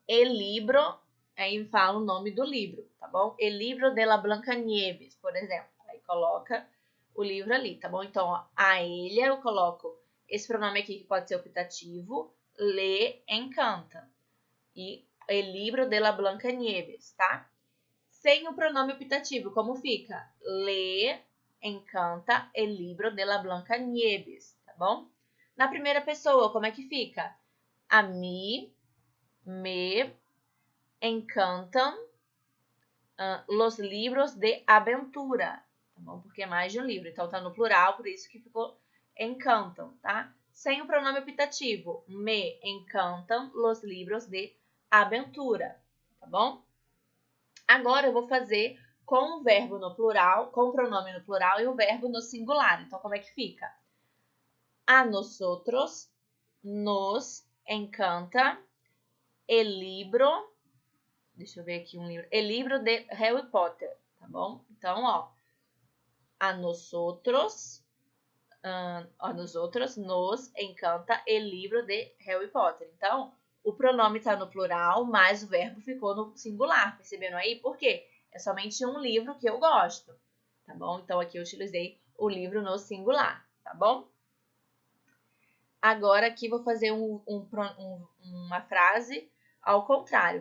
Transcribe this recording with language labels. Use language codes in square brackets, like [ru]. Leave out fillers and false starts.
[es] El libro, [pt] aí fala o nome do livro, tá bom? [es] El libro de la Blancanieves, [pt] por exemplo. Aí coloca o livro ali, tá bom? Então, ó, a ella eu coloco esse pronome aqui que pode ser optativo, [es] le encanta. E el libro de la Blancanieves, [pt] tá? Sem o pronome optativo, como fica? [es] Le encanta el libro de la Blancanieves, [pt] tá bom? Na primeira pessoa, como é que fica? [es] A mí me encantam los libros de aventura, [pt] tá bom? Porque é mais de um livro, então tá no plural, por isso que ficou encantam, tá? Sem o pronome optativo, [es] me encantam los libros de aventura, [pt] tá bom? Agora eu vou fazer com o verbo no plural, com o pronome no plural e o verbo no singular. Então, como é que fica? [es] A nosotros nos encanta el libro. [pt] Deixa eu ver aqui um livro. [es] El libro de Harry Potter, [pt] tá bom? Então, ó. [es] A nosotros nos encanta el libro de Harry Potter. [pt] Então, o pronome está no plural, mas o verbo ficou no singular. Perceberam aí? Por quê? É somente um livro que eu gosto, tá bom? Então, aqui eu utilizei o livro no singular, tá bom? Agora, aqui vou fazer uma frase ao contrário.